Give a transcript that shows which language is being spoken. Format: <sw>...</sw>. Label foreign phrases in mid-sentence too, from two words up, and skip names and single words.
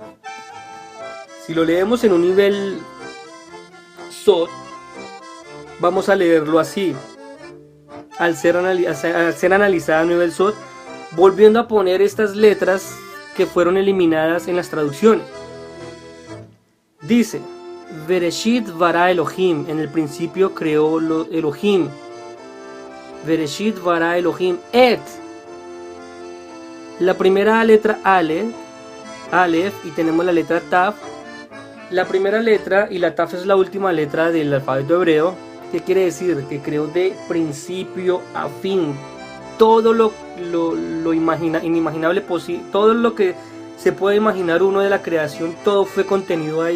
<es>Si lo leemos en un nivel Sod, vamos a leerlo así. Al ser analizada a nivel Sod, volviendo a poner estas letras que fueron eliminadas en las traducciones. Dice</es> <he>בראשית ברא אלוהים,</he> <es>en el principio creó Elohim.</es> <he>בראשית ברא אלוהים את.</he> <es>La primera letra Aleph, y tenemos la letra Tav. La primera letra y la Tav es la última letra del alfabeto hebreo. ¿Qué quiere decir? Que creó de principio a fin. Todo lo inimaginable posible, todo lo que se puede imaginar uno de la creación, todo fue contenido ahí.</es>